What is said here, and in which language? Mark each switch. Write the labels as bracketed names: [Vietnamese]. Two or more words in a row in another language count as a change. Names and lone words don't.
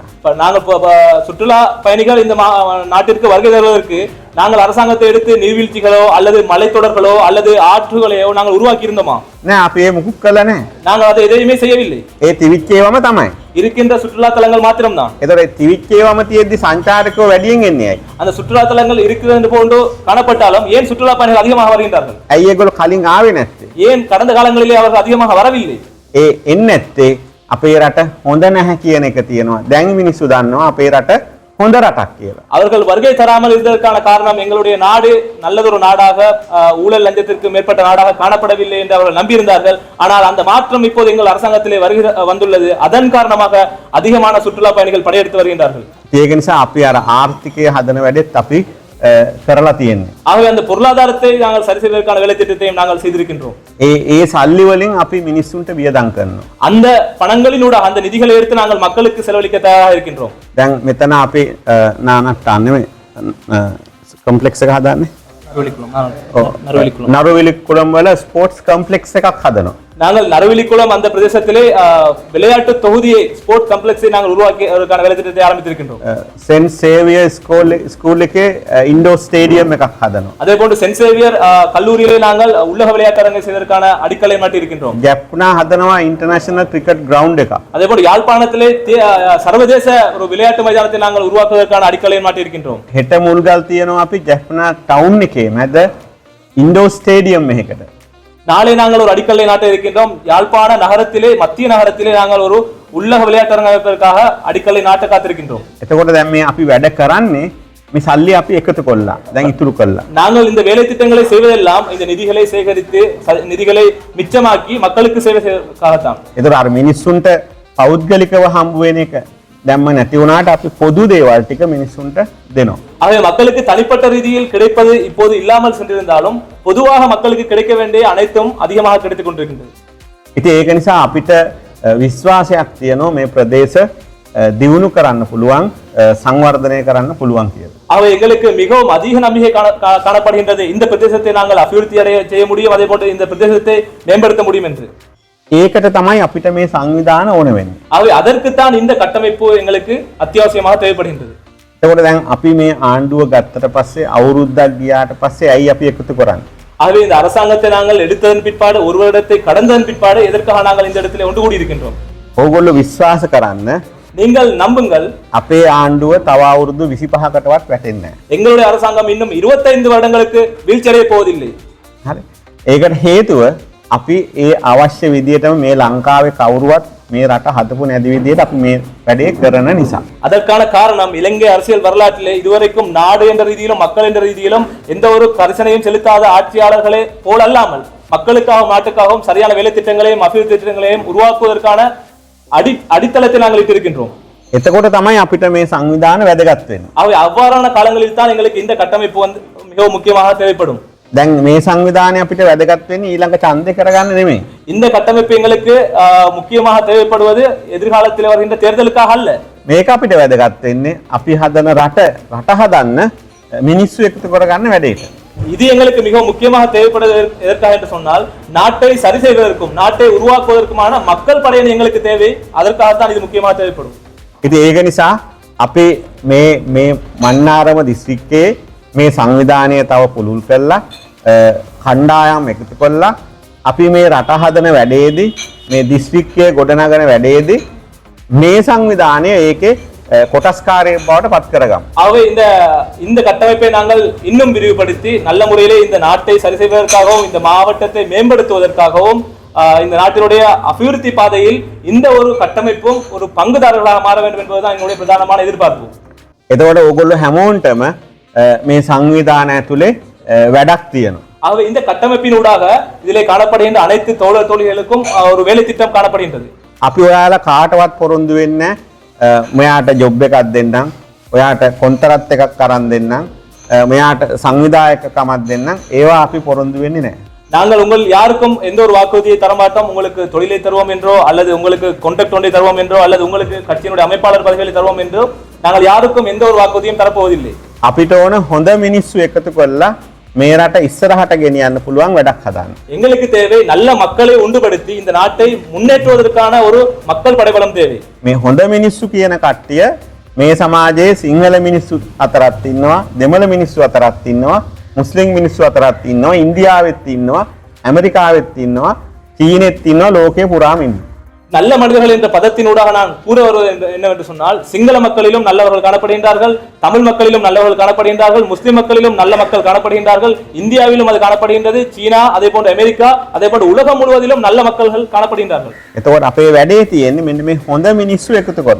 [Tamil] நாங்கள் சுற்றுலா பயணிகள் இந்த நாட்டிற்கு வருகை தருவதற்கு நாங்கள் அரசாங்கத்தை எடுத்து நீர்வீழ்ச்சிகளோ அல்லது மலைத்தொடர்களோ அல்லது ஆற்றுகளையோ நாங்கள் உருவாக்கி இருந்தோமா? [Sinhala] නෑ අපි ඒ මුකුත් කළා නෑ. [Tamil] நாங்கள் அதை எதையுமே செய்யவில்லை. [Sinhala] ඒ තිවිච්ච ඒවම තමයි. [Tamil] இருக்கின்ற சுற்றுலா தலங்கள் மாத்திரம்தான். [Sinhala] ඒතකොට ඒ තිවිච්ච ඒවම තියෙද්දි සංචාරකයෝ වැඩියෙන් එන්නේ ඇයි? [Tamil] அந்த சுற்றுலா தலங்கள் இருக்கிறது போன்று காணப்பட்டாலும் ஏன் சுற்றுலா பயணிகள் அதிகமாக வருகின்றார்கள்? [Sinhala] ඇයි ඒගොල්ලෝ කලින් ආවේ නැත්තේ? [Tamil] ஏன் கடந்த காலங்களிலே அவர்கள் அதிகமாக வரவில்லை? [Sinhala] ඒ එන්නේ නැත්තේ අපේ රට හොඳ නැහැ කියන එක තියෙනවා. දැන් මිනිස්සු දන්නවා අපේ රට හොඳ රටක් කියලා. [Tamil] அவர்கள் வருகை தராமல் இருந்ததற்கான காரணம் எங்களுடைய நாடு நல்லதொரு நாடாக ஊழல் லஞ்சத்திற்கு மேற்பட்ட நாடாக காணப்படவில்லை என்று அவர்கள் நம்பியிருந்தார்கள். ஆனால் அந்த மாற்றம் இப்போது எங்கள் அரசாங்கத்திலே வந்துள்ளது. அதன் காரணமாக அதிகமான சுற்றுலா பயணிகள் படையெடுத்து வருகின்றார்கள். [Sinhala] ඒක නිසා අපි අර ආර්ථිකය හදන වැඩෙත් අපි කරලා තියෙන්නේ. [Tamil] ஆகவே அந்த பொருளாதாரத்தை நாங்கள் சரி செய்வதற்கான வேலை திட்டத்தையும் நாங்கள் செய்திருக்கின்றோம். [Sinhala] ඒ සල්ලි වලින් අපි මිනිස්සුන්ට වියදම් කරනවා. [Tamil] அந்த பணங்களினூடாக அந்த நிதிகளை எடுத்து நாங்கள் மக்களுக்கு செலவழிக்க தயாராக இருக்கின்றோம். [Sinhala] දැන් මෙතන අපි නානට්ටාන් නෙමෙයි කම්ප්ලෙක්ස් එක හදන්නේ. නරුවිලි කුளම් වල [English] sports complex [Sinhala] එකක් හදනවා. [Tamil] நாங்கள் நறுவிலிக்குளம் அந்த பிரதேசத்திலே விளையாட்டு தொகுதியை [English] sport complex [Tamil] நாங்கள் உருவாக்கி அதற்கான வேலை திட்டத்தை ஆரம்பித்திருக்கின்றோம். [Sinhala] சென்ட் சேவியர் ஸ்கூல் එකේ [English] indoor stadium [Sinhala] එකක් හදනවා. [Tamil] அதே போன்று சென்ட் சேவியர் கல்லூரியிலே நாங்கள் உள்ளக விளையாட்டரங்கை செய்வதற்கான அடிக்கலை நாட்டி இருக்கின்றோம். [Sinhala] ජැෆ්නා හදනවා [English] international cricket ground [Sinhala] එක. [Tamil] அதே போன்று யாழ்ப்பாணத்திலே சர்வதேச ஒரு விளையாட்டு மைதானத்தை நாங்கள் உருவாக்குவதற்கான அடிக்கலை நாட்டி இருக்கின்றோம். [Sinhala] හෙට මුල්ගල් තියනවා අපි ජෙප්නා ටවුන් එකේ මැද [English] indoor stadium [Sinhala] එකකට. [Tamil] நாளை நாங்கள் ஒரு அடிக்கல்லை நாட்ட இருக்கின்றோம். யாழ்ப்பாண நகரத்திலே மத்திய நகரத்திலே நாங்கள் ஒரு உள்ளக விளையாட்டரங்கம் அமைப்பதற்காக அடிக்கல்லை நாட்ட காத்திருக்கின்றோம். [Sinhala] එතකොට දැන් මේ අපි වැඩ කරන්නේ මේ සල්ලි අපි එකතු කළා. දැන් ඉතුරු කළා. [Tamil] நாங்கள் இந்த வேலை திட்டங்களை செய்வதெல்லாம் இந்த நிதிகளை சேகரித்து நிதிகளை மிச்சமாக்கி மக்களுக்கு சேவை செய்வதற்காகத்தான். [Sinhala] ඒතර අර මිනිස්සුන්ට පෞද්ගලිකව හම්බ වෙන එක දැම්ම නැති වුණාට අපි පොදු දේවල් ටික මිනිස්සුන්ට දෙනවා. [Tamil] ஆகவே மக்களுக்கு தனிப்பட்ட ரீதியில் கிடைப்பது இப்போது இல்லாமல் சென்றிருந்தாலும் பொதுவாக மக்களுக்கு கிடைக்க வேண்டிய அனைத்தும் அதிகமாக கிடைத்துக் கொண்டிருக்கின்றது. [Sinhala] ඉතින් ඒක නිසා අපිට විශ්වාසයක් තියෙනවා මේ ප්‍රදේශ දියුණු කරන්න පුළුවන් සංවර්ධනය කරන්න පුළුවන් කියලා. [Tamil] ஆகவே எங்களுக்கு மிகவும் அதிக நம்பிக்கை காணப்படுகின்றது இந்த பிரதேசத்தை நாங்கள் அபிவிருத்தி அடைய செய்ய முடியும், அதே போன்று இந்த பிரதேசத்தை மேம்படுத்த முடியும் என்று. [Sinhala] ඒකට තමයි අපිට මේ සංවිධාන ඕන වෙන්නේ. [Tamil] ஆகவே அதற்கு தான் இந்த கட்டமைப்பு எங்களுக்கு அத்தியாவசியமாக தேவைப்படுகின்றது. [Sinhala] එතකොට දැන් අපි මේ ආණ්ඩුව ගත්තට පස්සේ අවුරුද්දක් ගියාට පස්සේ ඇයි අපි එකතු කරන්නේ? [Tamil] ஆகவே இந்த அரசாங்கத்தை நாங்கள் எடுத்ததன் பிற்பாடு ஒரு வருடத்தை கடந்ததன் பிற்பாடு எதற்காக நாங்கள் இந்த இடத்திலே ஒன்று கூடி இருக்கின்றோம்? [Sinhala] ඕගොල්ලෝ විශ්වාස කරන්න [Tamil] நீங்கள் நம்புங்கள் [Sinhala] අපේ ආණ්ඩුව තව අවුරුදු 25කටවත් වැටෙන්නේ නැහැ. [Tamil] எங்களுடைய அரசாங்கம் இன்னும் 25 வருடங்களுக்கு வீழ்ச்சியடைய போவதில்லை. [Sinhala] හරි. ඒකට හේතුව අපි ඒ අවශ්‍ය විදියටම මේ ලංකාවේ කවුරුවත් මේ රට හදපු නැති විදියට අපි මේ වැඩේ කරන නිසා. [Tamil] அதற்கான காரணம் இலங்கை அரசியல் வரலாற்றிலே இதுவரைக்கும் நாடு என்ற ரீதியிலும் மக்கள் என்ற ரீதியிலும் எந்த ஒரு கரிசனையும் செலுத்தாத ஆட்சியாளர்களே போல் அல்லாமல் மக்களுக்காகவும் நாட்டுக்காகவும் சரியான வேலை திட்டங்களையும் அபிவிருத்தி திட்டங்களையும் உருவாக்குவதற்கான அடித்தளத்தை நாங்கள் இட்டிருக்கின்றோம். [Sinhala] එතකොට තමයි අපිට මේ සංවිධාන වැදගත් වෙන්නේ. [Tamil] அவ்வாறான காலங்களில் தான் எங்களுக்கு இந்த கட்டமைப்பு வந்து மிகவும் முக்கியமாக தேவைப்படும். [Sinhala] දැන් මේ සංවිධානය අපිට වැදගත් වෙන්නේ ඊළඟ ඡන්දේ කරගන්න නෙමෙයි. [Tamil] இந்த கட்டமைப்பு எங்களுக்கு முக்கியமாக தேவைப்படுவது எதிர்காலத்தில் வருகின்ற தேர்தலுக்காக அல்ல. [Sinhala] මේක අපිට වැදගත් වෙන්නේ අපි හදන රට හදන්න මිනිස්සු එකතු කරගන්න වැඩේට. [Tamil] இது எங்களுக்கு மிகவும் முக்கியமாக தேவைப்படுவது எதற்காக என்று சொன்னால் நாட்டை சரி செய்வதற்கும் நாட்டை உருவாக்குவதற்குமான மக்கள் படையணி எங்களுக்கு தேவை. அதற்காகத்தான் இது முக்கியமாக தேவைப்படும். [Sinhala] ඉතින් ඒක නිසා අපි මේ මන්නාරම දිස්ත්‍රික්කයේ මේ සංවිධානය තව පුළුල් කරලා කණ්ඩායම් එකතු කරලා අපි මේ රට හදන වැඩේදී මේ දිස්ත්‍රික්කයේ ගොඩනගන වැඩේදී මේ සංවිධානය ඒකේ කොටස්කාරයෙක් බවට පත් කරගමු. [Tamil] ஆகவே இந்த கட்டமைப்பை நாங்கள் இன்னும் விரிவுபடுத்தி நல்ல முறையிலே இந்த நாட்டை சரி செய்வதற்காகவும் இந்த மாவட்டத்தை மேம்படுத்துவதற்காகவும் இந்த நாட்டினுடைய அபிவிருத்தி பாதையில் இந்த ஒரு கட்டமைப்பும் ஒரு பங்குதாரர்களாக மாற வேண்டும் என்பதுதான் எங்களுடைய பிரதானமான எதிர்பார்ப்பு. [Sinhala] එතකොට ඕගොල්ලෝ හැමෝන්ටම මේ සංවිධානය ඇතුලේ වැඩක් තියෙනවා. [Tamil] ஆகவே இந்த கட்டமைப்பினூடாக இதிலே காணப்படுகின்ற அனைத்து தோழர் தோழிகளுக்கும் ஒரு வேலை திட்டம் காணப்படுகின்றது. [Sinhala] අපි ඔයාලා කාටවත් පොරොන්දු වෙන්නේ මෙයාට ජොබ් එකක් දෙන්නම්, ඔයාට කොන්තරත් එකක් අරන් දෙන්නම්, මෙයාට සංවිධායකකමක් දෙන්නම්, ඒවා අපි පොරොන්දු වෙන්නේ නැහැ. [Tamil] நாங்கள் உங்கள் யாருக்கும் எந்த ஒரு வாக்குறுதியை தரமாட்டோம். உங்களுக்கு தொழிலை தருவோம் என்றோ அல்லது உங்களுக்கு கான்ட்ராக்ட் ஒன்றை தருவோம் என்றோ அல்லது உங்களுக்கு கட்சியினுடைய அமைப்பாளர் பதவிகளை தருவோம் என்றோ நாங்கள் யாருக்கும் எந்த ஒரு வாக்குறுதியும் தரப்போவதில்லை. [Sinhala] අපිට ඕන හොඳ මිනිස්සු එකතු කරලා මේ රට ඉස්සරහට ගෙනියන්න පුළුවන් වැඩක් හදන්න. [Tamil] எங்களுக்கு தேவை நல்ல மக்களை ஒன்றுபடுத்தி இந்த நாட்டை முன்னேற்றுவதற்கான ஒரு மக்கள் படைபலம் தேவை. [Sinhala] මේ හොඳ මිනිස්සු කියන කට්ටිය මේ සමාජයේ සිංහල මිනිස්සු අතරත් ඉන්නවා, දෙමළ මිනිස්සු අතරත් ඉන්නවා, මුස්ලිම් මිනිස්සු අතරත් ඉන්නවා, ඉන්දියාවෙත් ඉන්නවා, ඇමරිකාවෙත් ඉන්නවා, චීනෙත් ඉන්නවා, ලෝකේ පුරාම ඉන්නවා. [Tamil] நல்ல மனிதர்கள் என்ற பதத்தினூடாக நான் கூற வருவது என்னவென்று சொன்னால், சிங்கள மக்களிலும் நல்லவர்கள் காணப்படுகின்றார்கள், தமிழ் மக்களிலும் நல்லவர்கள் காணப்படுகின்றார்கள், முஸ்லிம் மக்களிலும் நல்ல மக்கள் காணப்படுகின்றார்கள், இந்தியாவிலும் அது காணப்படுகின்றது, சீனா அதே போன்று அமெரிக்கா அதே போன்று உலகம் முழுவதிலும் நல்ல மக்கள்கள் காணப்படுகின்றார்கள். [Sinhala] එතකොට අපේ වැඩේ තියෙන්නේ මෙන්න මේ හොඳ මිනිස්සු එකතු කරන.